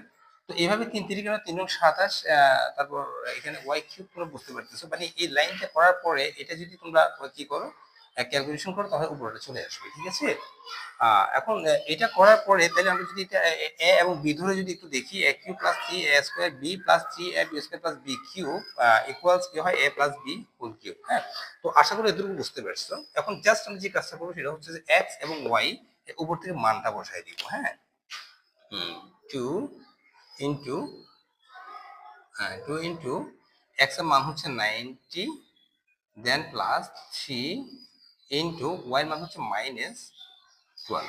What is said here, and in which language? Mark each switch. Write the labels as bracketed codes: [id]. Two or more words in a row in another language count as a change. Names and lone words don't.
[bn] তো এইভাবে 3 3 × 3 = 27, তারপর এখানে y³ তোমরা বুঝতে পারতেছো। মানে এই লাইনটা করার পরে এটা যদি তোমরা কি করো, ক্যালকুলেশন করো, তাহলে উপরটা চলে আসবে। ঠিক আছে, এখন এটা করার পরে তাহলে আমরা যদি এটা a এবং b ধরে যদি একটু দেখি, [en] a³ plus 3a² b plus 3ab² plus b³ [bn] ইকুয়ালস কি হয়, [en] a plus b whole cube. [bn] হ্যাঁ, তো আশা করি এতটুকু বুঝতে পারছো। এখন জাস্ট আমরা যে কাজটা করবো সেটা হচ্ছে যে x এবং y উপর থেকে মানটা বসাই দিব। হ্যাঁ, 2 × 2 [en] into x [bn] এর মান হচ্ছে 90, দেন প্লাস 3 [en] into y [bn] এর মান হচ্ছে -12।